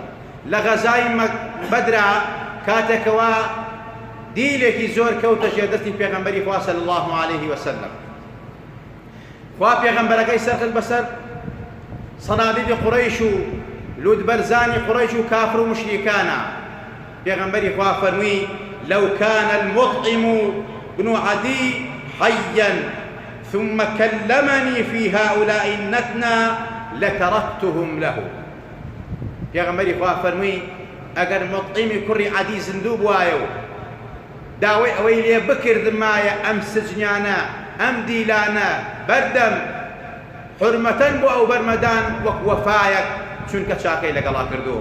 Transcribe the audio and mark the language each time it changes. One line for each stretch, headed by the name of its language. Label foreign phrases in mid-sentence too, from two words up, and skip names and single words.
Central Kurdish: لە غەزای بەدرا کاتێکەوە دیلێکی زۆر کەوتە ژێر دەستی پێغەمبەری خوا
Arabic: صلی الله عليه وسلم.
Central Kurdish: خوا پێغەمبەرەکەی سەرکرد بەسەر سەنادیدی قوڕەیش و لودبەرزانی قوڕەیش و کافر و مشریکانە. پێغەمبەری خوا فەرمووی:
Arabic: لو كان المطعم بن عدي حيا ثم كلمني في هؤلاء النتنى لتركتهم له.
Central Kurdish: پێغەمبەری خوا فەرمووی: ئەگەر مطعیمی کوڕی عەدی زیندوو بوایە و داوای ئەوەی لێ بکردمایە ئەم سجنیانە، ئەم دیلانە بەردەم حورمەتەن بۆ ئەو بەرمەدان وەک وەفایەک، چونکە چاکەی لەگەڵا کردووە.